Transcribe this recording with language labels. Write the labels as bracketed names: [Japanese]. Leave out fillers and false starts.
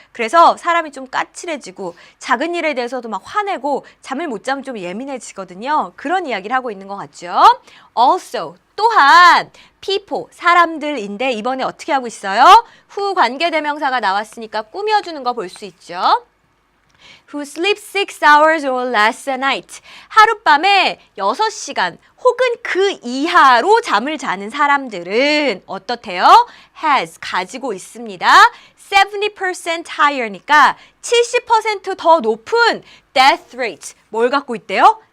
[Korean] 그래서 사람이 좀 까칠해지고 작은 일에 대해서도 막 화내고 잠을 못 자면 좀 예민해지거든요. 그런 이야기를 하고 있는 것 같죠? Also, 또한 people, 사람들인데 이번에 어떻게 하고 있어요? 후 관계대명사가 나왔으니까 꾸며주는 거 볼 수 있죠. [English] Who sleep 6 hours or less a night. [Korean] 하룻밤에 6시간 혹은 그 이하로 잠을 자는 사람들은 어떻대요? has, 가지고 있습니다. [English] 70% higher [Korean] 니까 70% 더 높은 death rate. 뭘 갖고 있대요?